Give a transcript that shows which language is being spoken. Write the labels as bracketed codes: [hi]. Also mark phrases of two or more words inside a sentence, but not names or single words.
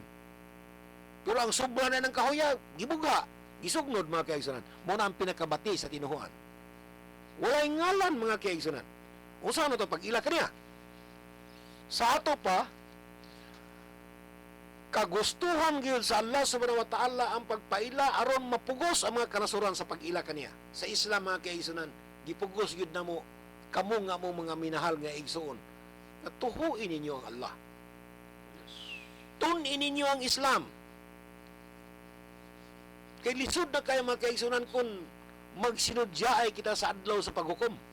[ceb] Pero ang sobra na ng kahoya gibuga, gisugnod mga kaigsunan. Mo na ang pinakabati sa tinuhuan. Walay ngalan mga kaigsunan. Usa na to pag-ila kaniya. Sa ato pa kagustuhan gyud sa [ar] الله سبحانه وتعالى [ceb] ang pagpaila aron mapugos ang mga kanasuran sa pag-ila kaniya. Sa Islam mga kaigsunan, gipugos gyud namo kamo nga mo mga minahal nga igsuon. Tuhuin ninyo ang Allah. Tunin ninyo ang Islam. Kay lisod na kayo mga kaigsunan kung magsinudyaay kita sa adlaw sa paghukom.